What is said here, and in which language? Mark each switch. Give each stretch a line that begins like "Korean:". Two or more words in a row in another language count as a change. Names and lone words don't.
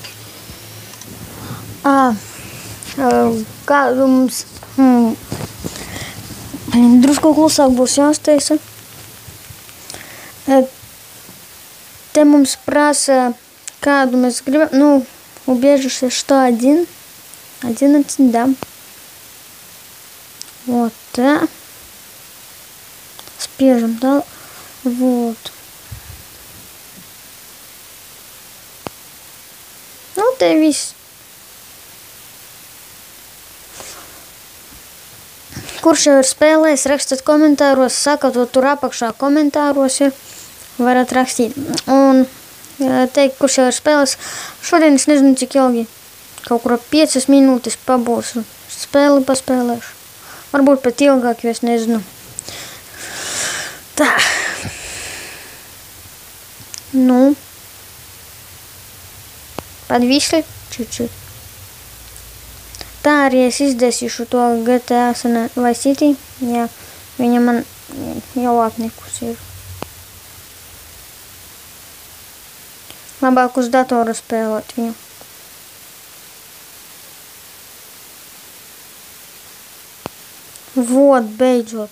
Latvian: Kādu mums drusku klusāk būs jāsteisa. Te mums prasa, kādu mēs gribam.
Russian: Убежище 101. 11, да. Вот, да. Спряжем, да. Вот.
Latvian: Te viss. Kurš jau ir spēlējis, rakstat komentāros, sakat, tur apakšā komentāros ir, varat rakstīt. Un teikt, kurš jau ir spēlējis. Šodien es nezinu, cik ilgi. Kaut kur 5 minūtes pabūšu. Spēli paspēlēšu. Varbūt pat ilgāk, jo es nezinu. Tā.
Russian: Подвисли чуть-чуть.
Latvian: Tā arī es izdzēsīšu to GTA Vice City. Jā, viņa man jau apnikus ir. Labāk uz datoru spēlēt viņu. Vot, beidzot.